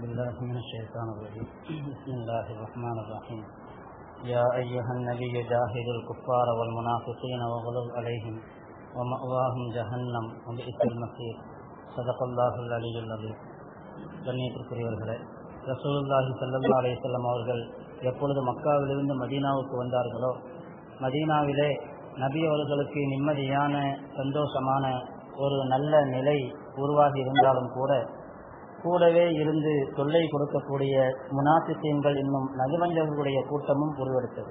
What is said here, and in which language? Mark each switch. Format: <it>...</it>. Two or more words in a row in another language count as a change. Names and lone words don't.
<ar>بالله من الشيطان الرجيم بسم الله الرحمن الرحيم يا أيها النبي جاهد الكفار والمنافقين واغلظ عليهم ومأواهم جهنم وبئس المصير صدق الله العلي العظيم.</ar> <ta>கண்ணியத்திற்குரியவர்களே,</ta> <ar>رسول الله صلى الله عليه وسلم</ar> <ta>அவர்கள் எப்பொழுது மக்காவிலிருந்து மதீனாவுக்கு வந்தார்களோ, மதீனாவிலே நபி அவர்களுக்கு நிம்மதியான சந்தோஷமான ஒரு நல்ல நிலை உருவாகி இருந்தாலும் கூடவே இருந்து தொல்லை கொடுக்கக்கூடிய முனாஃபிகீன்கள் இன்னும் நபிவஞ்சகர்களுடைய கூட்டமும் உருவெடுத்தது.</ta>